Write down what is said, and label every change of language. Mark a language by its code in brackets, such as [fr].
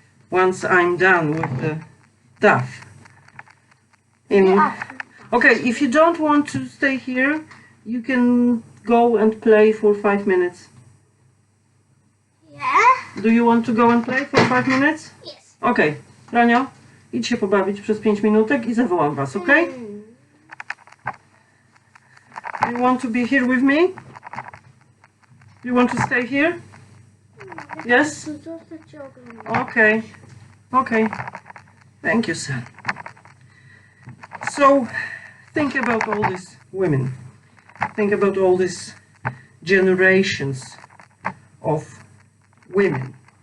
[en] Once I'm done with the dough. Okay, if you don't want to stay here, you can go and play for 5 minutes. Yeah? Do you want to go and play for 5 minutes? Yes. [pl] Okay, Ranio, idź się pobawić przez 5 minutek i zawołam was, okay? [en] You want to be here with me? You want to stay here? Yes? [pl] Zostać cię oglądać. [en] Okay. Okay. Thank you, son. So, think about all these women. Think about all these generations of women.